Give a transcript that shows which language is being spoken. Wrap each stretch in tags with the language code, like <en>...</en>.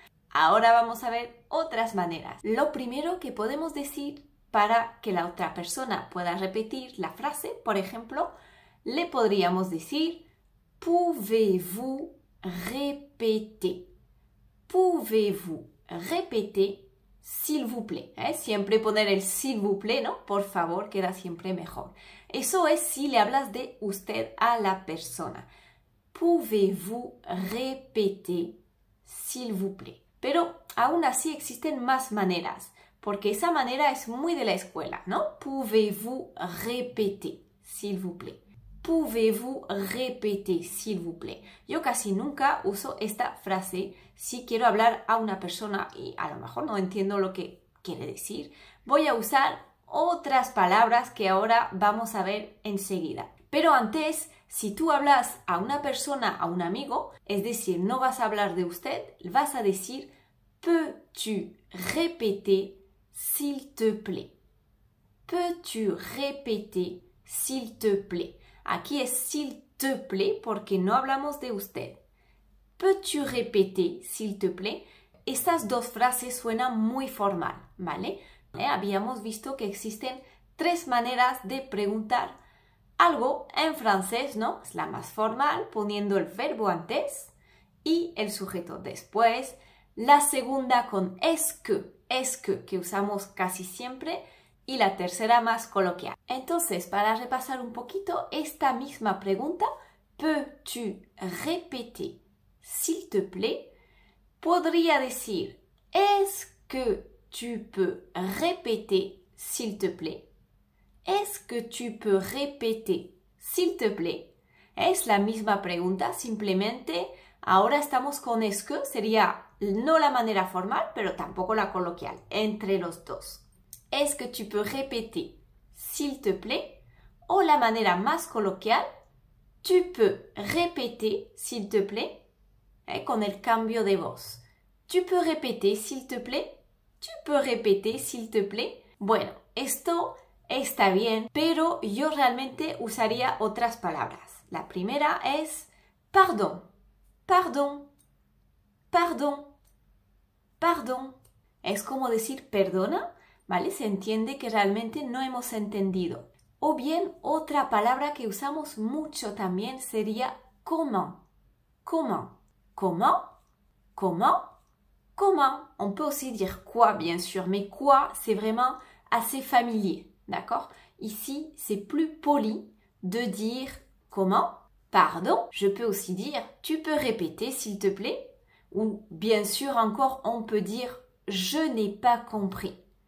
<es>Ahora vamos a ver otras maneras. Lo primero que podemos decir para que la otra persona pueda repetir la frase, por ejemplo, le podríamos decir</es> <fr>Pouvez-vous répéter? Pouvez-vous répéter, s'il vous plaît?</fr> <es>Siempre poner el</es> <fr>s'il vous plaît,</fr> <es>¿no? Por favor, queda siempre mejor. Eso es si le hablas de usted a la persona.</es> <fr>Pouvez-vous répéter, s'il vous plaît?</fr> <es>Pero aún así existen más maneras. Porque esa manera es muy de la escuela, ¿no?</es> <fr>Pouvez-vous répéter, s'il vous plaît? Pouvez-vous répéter, s'il vous plaît?</fr> <es>Yo casi nunca uso esta frase si quiero hablar a una persona y a lo mejor no entiendo lo que quiere decir. Voy a usar otras palabras que ahora vamos a ver enseguida. Pero antes, si tú hablas a una persona, a un amigo, es decir, no vas a hablar de usted, vas a decir</es> <fr>peux-tu répéter s'il te plaît? Peux-tu répéter s'il te plaît?</fr> <es>Aquí es</es> <fr>s'il te plaît</fr> <es>porque no hablamos de usted.</es> <fr>Peux-tu répéter s'il te plaît?</fr> <es>Estas dos frases suenan muy formal, ¿vale? Habíamos visto que existen tres maneras de preguntar algo en francés, ¿no? Es la más formal, poniendo el verbo antes y el sujeto después. La segunda con est-ce que usamos casi siempre, y la tercera más coloquial. Entonces, para repasar un poquito esta misma pregunta,</es> <fr>peux-tu répéter, s'il te plaît?</fr> <es>Podría decir,</es> <fr>est-ce que tu peux répéter, s'il te plaît? Est-ce que tu peux répéter, s'il te plaît?</fr> <es>Es la misma pregunta, simplemente ahora estamos con est-ce que, sería no la manera formal, pero tampoco la coloquial, entre los dos.</es> <fr>Est-ce que tu peux répéter, s'il te plaît?</fr> <es>O la manera más coloquial,</es> <fr>tu peux répéter, s'il te plaît?</fr> <es>Con el cambio de voz.</es> <fr>Tu peux répéter, s'il te plaît? Tu peux répéter, s'il te plaît?</fr> <es>Bueno, esto está bien, pero yo realmente usaría otras palabras. La primera es pardon, pardon, pardon, pardon. Es como decir perdona, ¿vale? Se entiende que realmente no hemos entendido. O bien, otra palabra que usamos mucho también sería comment.</es> <fr>Comment. Comment. Comment. Comment. On peut aussi dire quoi, bien sûr, mais quoi, c'est vraiment assez familier, d'accord? Ici, c'est plus poli de dire comment. Pardon. Je peux aussi dire, tu peux répéter, s'il te plaît? Ou bien sûr encore, on peut dire je n'ai pas compris.</fr>